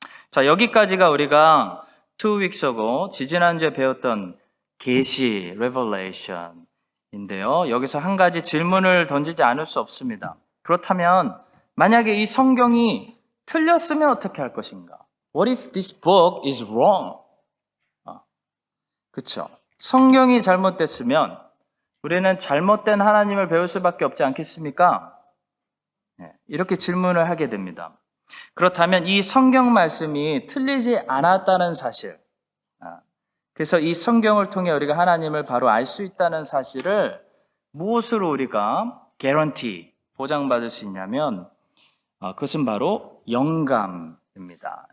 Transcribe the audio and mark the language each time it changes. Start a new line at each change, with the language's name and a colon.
Korean: 자, 여기까지가 우리가
English: 2weeks ago
Korean: 지지난주에 배웠던 계시, revelation인데요. 여기서 한 가지 질문을 던지지 않을 수 없습니다. 그렇다면 만약에 이 성경이 틀렸으면 어떻게 할 것인가?
English: What if this book is wrong?
Korean: 그렇죠. 성경이 잘못됐으면 우리는 잘못된 하나님을 배울 수밖에 없지 않겠습니까? 이렇게 질문을 하게 됩니다. 그렇다면 이 성경 말씀이 틀리지 않았다는 사실, 그래서 이 성경을 통해 우리가 하나님을 바로 알 수 있다는 사실을 무엇으로 우리가 guarantee, 보장받을 수 있냐면 그것은 바로 영감입니다.